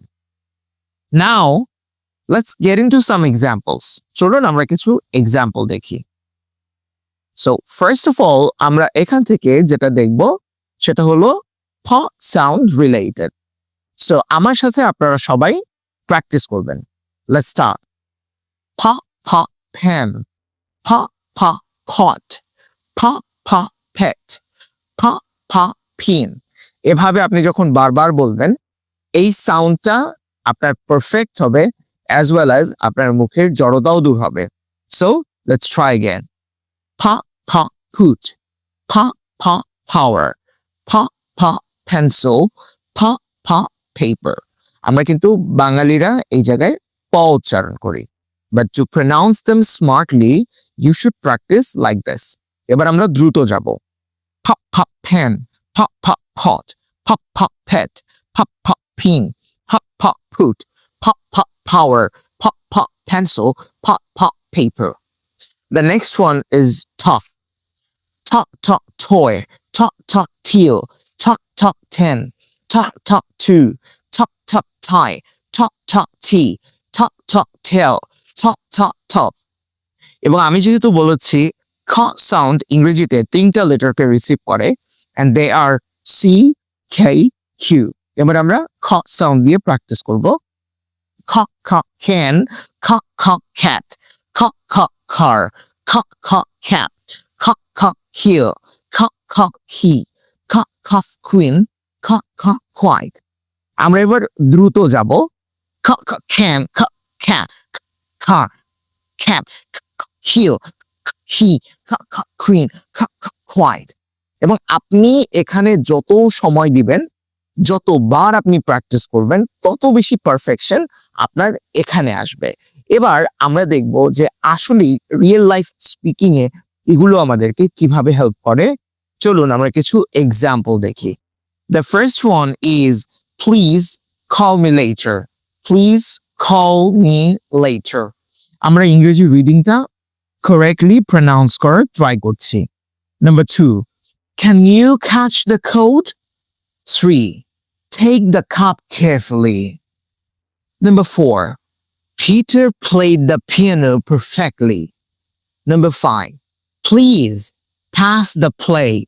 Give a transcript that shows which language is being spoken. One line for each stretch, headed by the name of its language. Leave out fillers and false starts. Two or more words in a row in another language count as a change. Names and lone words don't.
English: Now let's get into some examples.
Bangla: চলুন আমরা কিছু এক্সাম্পল দেখি।
English: So first of all
Bangla: আমরা এখান থেকে যেটা দেখব সেটা হলো ফ
English: sound related.
Bangla: সো আমার সাথে আপনারা সবাই প্র্যাকটিস করবেন।
English: Let's start. ফ, ফ, pen, ফ, ফ, pot, ফ, ফ, pet, ফ, ফ, পিন।
Bangla: এভাবে আপনি যখন বারবার বলবেন, এই সাউন্ডটা আপনার পারফেক্ট হবে
English: as well as
Bangla: আপনার মুখের জড়তাও দূর হবে।
English: So let's try again. ফ, ফ, put, ফ, ফ, power, ফ, ফ, pencil, ফ, ফ, paper.
Bangla: আমরা কিন্তু বাঙালিরা এই জায়গায় প উচ্চারণ করি,
English: But to pronounce them smartly you should practice like this.
Bangla: এবার আমরা দ্রুত যাব।
English: ফ, ফ, pen, ফ, ফ, pot, ফ, ফ, pet, ফ, ফ, pin, ফ, ফ, put, ফ, ফ, power, ফ, ফ, pencil, ফ, ফ, paper. The next one is tough. Talk, talk, toy. Talk, talk, teal. Talk, talk, 10. Talk, talk, 2. Talk, talk, tie. Talk, talk, tea. Talk, talk, tail. Talk, talk, top.
Bangla: এবং আমি যেহেতু বলেছি খ সাউন্ড ইংরেজিতে তিনটা লেটারকে রিসিভ করে
English: and they are C, K, Q.
Bangla: এবার আমরা খ সাউন্ড দিয়ে প্র্যাকটিস করব।
English: খ, খ, can. খ, খ, cat. খ, খ, car. খ, খ, cap. খ, খ, heel. খ, খ, he. খ, খ, queen. খ, খ, white.
Bangla: আমরা এবার দ্রুত যাব। খ, খ,
English: can. খ, cat. car. cap. heel. he. খ, খ, queen. খ, খ, white.
Bangla: এবং আপনি এখানে যত সময় দিবেন, যতবার আপনি প্র্যাকটিস করবেন, তত বেশি পারফেকশন আপনার এখানে আসবে। এবার আমরা দেখব যে আসলে
English: real life speaking
Bangla: এ এগুলো আমাদেরকে কিভাবে হেল্প করে। চলুন আমরা কিছু এক্সাম্পল দেখি।
English: The first one is please call me later. Please call me later.
Bangla: আমরা ইংরেজি রিডিংটা কারেক্টলি প্রনাউন্স করার ট্রাই করছি।
English: নাম্বার 2, can you catch the cold? 3, take the cup carefully. Number 4, Peter played the piano perfectly. Number 5, please pass the plate.